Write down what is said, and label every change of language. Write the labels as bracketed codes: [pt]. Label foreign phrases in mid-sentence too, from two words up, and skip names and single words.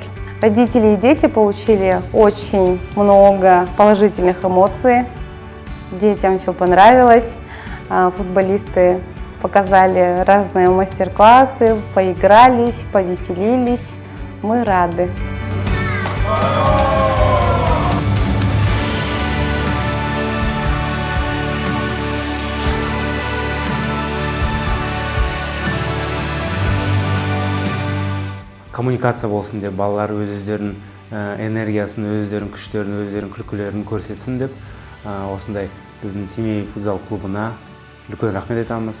[ru] Родители и дети получили очень много положительных эмоций. Детям все понравилось. Футболисты показали разные мастер-классы, поигрались, повеселились. Мы рады. [kk] Коммуникация болсын деп, балалар өздерінің энергиясын, өздерінің күштерін, өздерінің күлкілерін көрсетсін деп, осындай біздің Семей футзал клубына үлкен рахмет айтамыз.